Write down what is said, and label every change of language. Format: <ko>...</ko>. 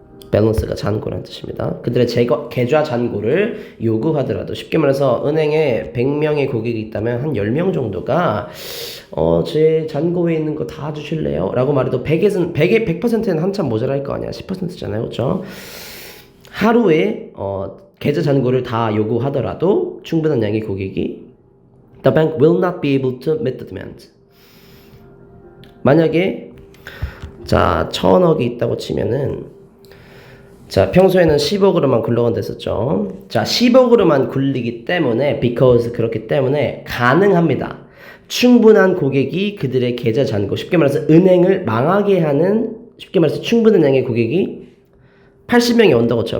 <ko>밸런스가 잔고라는 뜻입니다. 그들의 계좌 잔고를 요구하더라도 쉽게 말해서 은행에 100명의 고객이 있다면 한 10명 정도가 제 잔고에 있는 거 다 주실래요? 라고 말해도 100%는 한참 모자랄 거 아니야. 10%잖아요. 그렇죠? 하루에 계좌 잔고를 다 요구하더라도 충분한 양의 고객이</ko> <en>The bank will not be able to meet the demand.</en> <ko>만약에 1,000억이 있다고 치면은 평소에는 10억으로만 굴러간다 했었죠. 10억으로만 굴리기 때문에 그렇기 때문에 가능합니다. 충분한 고객이 그들의 계좌 잔고 쉽게 말해서 은행을 망하게 하는 쉽게 말해서 충분한 양의 고객이 80명이 온다고 쳐.</ko>